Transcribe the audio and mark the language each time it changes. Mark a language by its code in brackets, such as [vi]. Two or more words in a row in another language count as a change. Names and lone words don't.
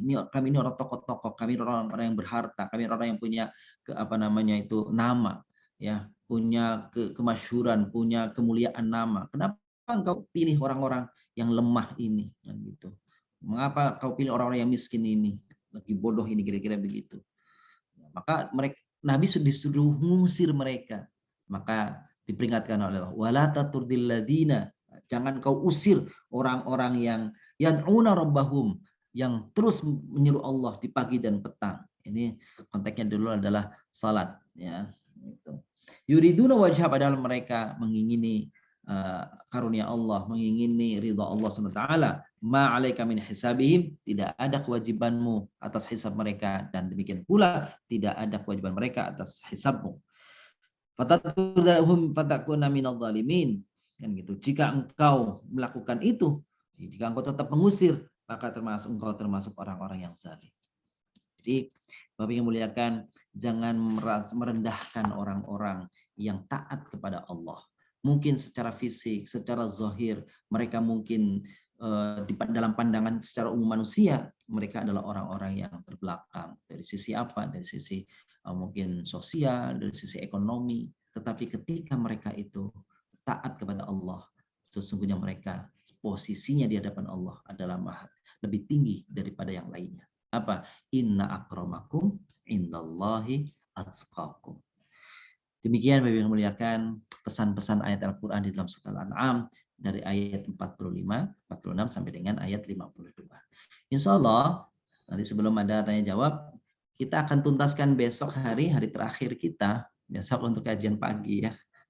[id] Kami ini orang tokoh-tokoh, kami orang-orang yang berharta, kami orang yang punya nama, ya, punya kemasyhuran, punya kemuliaan nama. Kenapa engkau pilih orang-orang yang lemah ini?" Dan gitu. Mengapa kau pilih orang-orang yang miskin ini? Lagi bodoh ini, kira-kira begitu. Maka Nabi disuruh mengusir mereka. Maka diperingatkan oleh Allah, [ar] ولا تطرد الذين, [id] jangan kau usir orang-orang yang [ar] يدعون ربهم, [id] yang terus menyeru Allah di pagi dan petang. Ini konteksnya dulu adalah salat, ya. Itu. [ar] يريدون وجه, [id] padahal mereka mengingini karunia Allah, mengingini ridha Allah SWT. [ar] ما عليك من حسابهم, [id] tidak ada kewajibanmu atas hisab mereka, dan demikian pula tidak ada kewajiban mereka atas hisabmu. [ar] فتطردهم فتكون من الظالمين, [id] kan gitu. Jika engkau melakukan itu, jika engkau tetap mengusir, maka engkau termasuk orang-orang yang zalim. Jadi Bapak yang muliakan, jangan merendahkan orang-orang yang taat kepada Allah. Mungkin secara fisik, secara zahir, mereka mungkin dalam pandangan secara umum manusia, mereka adalah orang-orang yang terbelakang. Dari sisi apa? Dari sisi mungkin sosial, dari sisi ekonomi. Tetapi ketika mereka itu taat kepada Allah, sesungguhnya mereka posisinya di hadapan Allah adalah lebih tinggi daripada yang lainnya. Apa? [ar] إن أكرمكم عند الله أتقاكم. [id] Demikian Bapak yang muliakan pesan-pesan ayat Al-Quran di dalam surat Al-An'am dari ayat 45, 46 sampai dengan ayat 52. [ar] إن شاء الله [id] nanti sebelum ada tanya jawab, kita akan tuntaskan besok hari terakhir kita, besok untuk kajian pagi ya.